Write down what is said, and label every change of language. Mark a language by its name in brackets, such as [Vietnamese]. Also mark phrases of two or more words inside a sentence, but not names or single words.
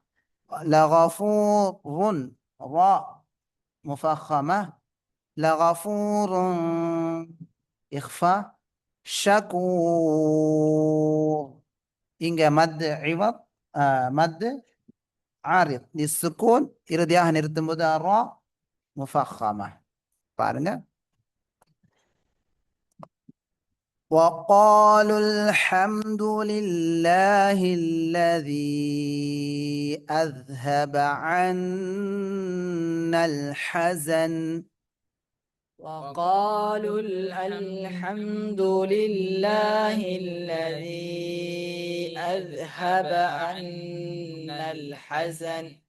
[Arabic] لغفور را مفخمة لغفور إخفاء شكور إنك مد عوض مد عارض للسكون [Tamil] இறுதியாக நிறுத்தும்போது [Arabic] را مفخمة பாருங்க وقالوا الحمد لله الذي أذهب عنا الحزن وقالوا الحمد لله الذي أذهب عنا الحزن